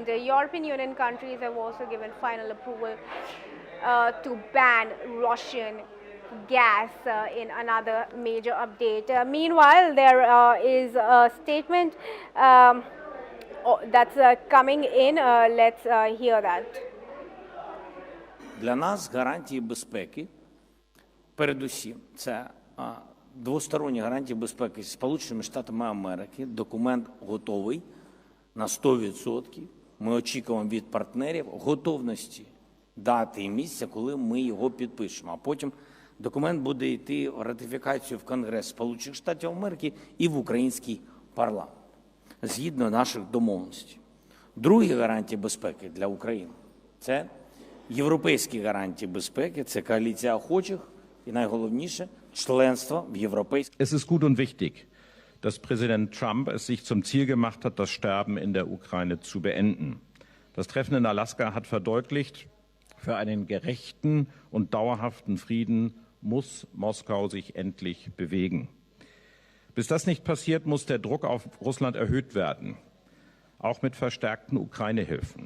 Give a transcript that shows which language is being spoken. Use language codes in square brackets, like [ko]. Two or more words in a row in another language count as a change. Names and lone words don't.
[en] The European Union countries have also given final approval to ban Russian gas in another major update. Meanwhile, there is a statement that's coming in. Let's hear that. [uk] Для нас гарантії безпеки, передусім, це двосторонні гарантії безпеки з Сполученими Штатами Америки. Документ готовий на 100%. Ми очікуємо від партнерів готовності дати і місця, коли ми його підпишемо. А потім документ буде йти в ратифікацію в Конгрес Сполучених Штатів Америки і в український парламент, згідно наших домовленостей. Другі гарантії безпеки для України – це європейські гарантії безпеки, це коаліція охочих і найголовніше – членство в європейській. [de] Es ist gut und wichtig, dass Präsident Trump es sich zum Ziel gemacht hat, das Sterben in der Ukraine zu beenden. Das Treffen in Alaska hat verdeutlicht, für einen gerechten und dauerhaften Frieden muss Moskau sich endlich bewegen. Bis das nicht passiert, muss der Druck auf Russland erhöht werden, auch mit verstärkten Ukraine-Hilfen.